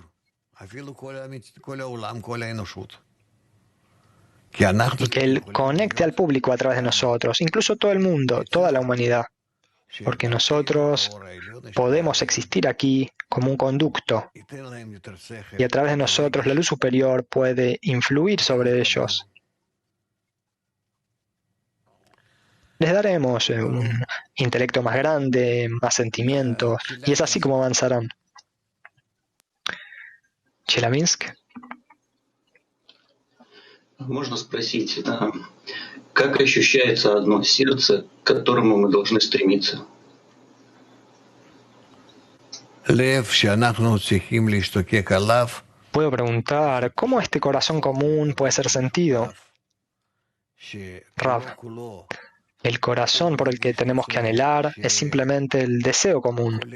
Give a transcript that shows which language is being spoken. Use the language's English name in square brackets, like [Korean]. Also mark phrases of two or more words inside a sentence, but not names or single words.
[Spanish] Y que Él conecte al público a través de nosotros, incluso todo el mundo, toda la humanidad, porque nosotros podemos existir aquí como un conducto y a través de nosotros la luz superior puede influir sobre ellos. Les daremos un intelecto más grande, más sentimientos, y es así como avanzarán. Chelyabinsk. [Russian] Можно спросить, как ощущается одно сердце, к которому мы должны стремиться? [Spanish] Puedo preguntar, ¿cómo este corazón común puede ser sentido? Rav, el corazón por el que tenemos que anhelar es simplemente el deseo común.